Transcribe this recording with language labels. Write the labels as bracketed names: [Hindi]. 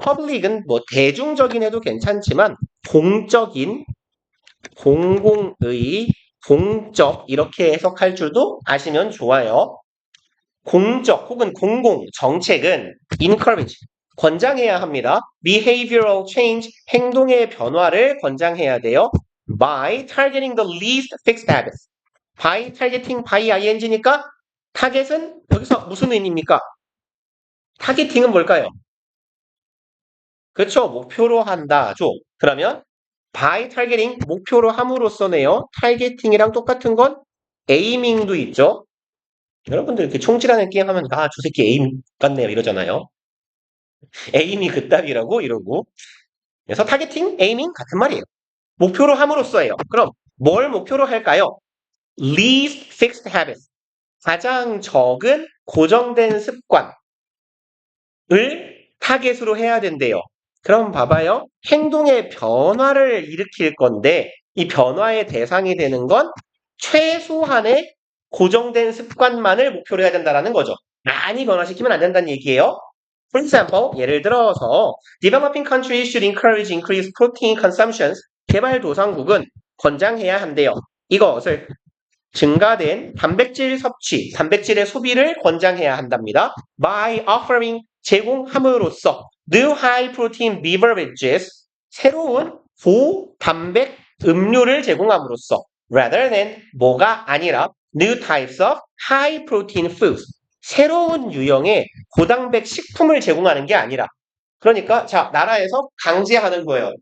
[Korean] public은 뭐 대중적인 해도 괜찮지만 공적인 공공의, 공적 이렇게 해석할 줄도 아시면 좋아요. 공적 혹은 공공 정책은 encourage, 권장해야 합니다. [English] behavioral change, [Korean] 행동의 변화를 권장해야 돼요. [English] by targeting the least fixed habits. by targeting, [Korean] by ing니까 타겟은 여기서 무슨 의미입니까? 타겟팅은 뭘까요? 그렇죠. 목표로 한다죠. 그러면 by targeting 목표로 함으로써네요. 타겟팅이랑 똑같은 건 aiming도 있죠. 여러분들 이렇게 총질하는 게임 하면 아, 저 새끼 에임 같네요 이러잖아요. 에임이 그따위라고 이러고. 그래서 타겟팅, 에이밍 같은 말이에요. 목표로 함으로써예요. 그럼 뭘 목표로 할까요? [English] least fixed habits. [Korean] 가장 적은 고정된 습관을 타겟으로 해야 된대요. 그럼 봐봐요. 행동의 변화를 일으킬 건데 이 변화의 대상이 되는 건 최소한의 고정된 습관만을 목표로 해야 된다는 거죠. 많이 변화시키면 안 된다는 얘기예요. [English] For example, [Korean] 예를 들어서 [English] developing countries should encourage increased protein consumptions. [Korean] 개발도상국은 권장해야 한대요. 이것을 증가된 단백질 섭취, 단백질의 소비를 권장해야 한답니다. [English] By offering [Korean] 제공함으로써 [English] new high protein beverages [Korean] 새로운 고단백 음료를 제공함으로써 [English] rather than [Korean] 뭐가 아니라 [English] new types of high protein foods [Korean] 새로운 유형의 고단백 식품을 제공하는 게 아니라 그러니까 자 나라에서 강제하는 거예요.